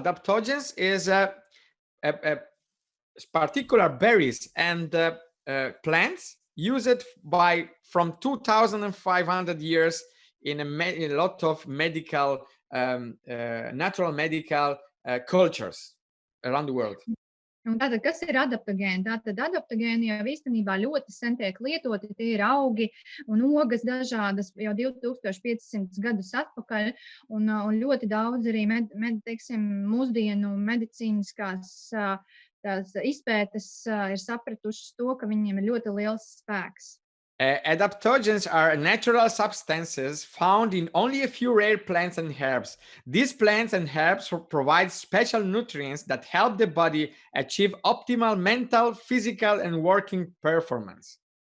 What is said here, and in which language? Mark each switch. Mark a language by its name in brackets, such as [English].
[English] Adaptogens is a particular berries and plants used from 2,500 years in a lot of medical, natural medical cultures around the world. [Latvian] Un tātad, kas ir adaptogēni? Tātad adaptogēni jau īstenībā ļoti sen tiek lietoti, tie ir augi un ogas dažādas jau 2500 gadus atpakaļ, un ļoti daudz arī mūsdienu medicīniskās tās izpētes ir sapratušas to, ka viņiem ir ļoti liels spēks. [English] Adaptogens are natural substances found in only a few rare plants and herbs. These plants and herbs provide special nutrients that help the body achieve optimal mental, physical, and working performance.